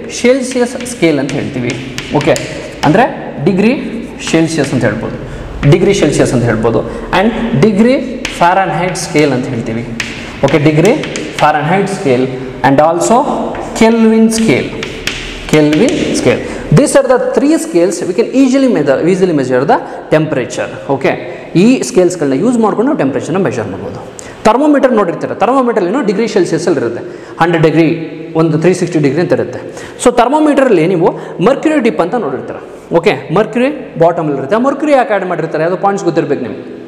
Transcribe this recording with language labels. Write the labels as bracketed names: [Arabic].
[Kannada] Celsius scale ಅಂತ ಹೇಳ್ತೀವಿ. Okay, ಅಂದರೆ ಡಿಗ್ರಿ ಸೆಲ್ಸಿಯಸ್ ಅಂತ ಹೇಳ್ಬೋದು, ಡಿಗ್ರಿ ಸೆಲ್ಸಿಯಸ್ ಅಂತ ಹೇಳ್ಬೋದು. ಆ್ಯಂಡ್ ಡಿಗ್ರಿ ಫ್ಯಾರನ್ಹೈಟ್ ಸ್ಕೇಲ್ ಅಂತ ಹೇಳ್ತೀವಿ. Okay, degree ಫ್ಯಾರನ್ಹೈಟ್ scale and also kelvin scale. Kelvin scale. [English] These are the 3 scales we can easily measure the temperature. [Kannada] Okay, ಈ ಸ್ಕೇಲ್ಸ್ಗಳನ್ನ ಯೂಸ್ ಮಾಡ್ಕೊಂಡು ನಾವು ಟೆಂಪ್ರೇಚರ್ನ ಮೆಜರ್ ಮಾಡ್ಬೋದು. ಥರ್ಮೋಮೀಟರ್ ನೋಡಿರ್ತೀರ. ಥರ್ಮೋಮೀಟರ್ ಏನೋ ಡಿಗ್ರಿ ಸೆಲ್ಸಿಯಸ್ಸಲ್ಲಿ ಇರುತ್ತೆ. 100 ಡಿಗ್ರಿ, ಒಂದು 360 ಡಿಗ್ರಿ ಅಂತ ಇರುತ್ತೆ. ಸೊ ಥರ್ಮೋಮೀಟರಲ್ಲಿ ನೀವು ಮರ್ಕ್ಯುರಿ ಡಿಪ್ ಅಂತ ನೋಡಿರ್ತೀರ. ಓಕೆ, ಮರ್ಕ್ಯುರಿ ಬಾಟಮಲ್ಲಿ ಇರುತ್ತೆ. ಆ ಮರ್ಕ್ಯುರಿ ಯಾಕೆ ಆ್ಯಡ್ ಮಾಡಿರ್ತಾರೆ? ಅದು ಪಾಯಿಂಟ್ಸ್ ಗೊತ್ತಿರಬೇಕು ನಿಮ್ಗೆ.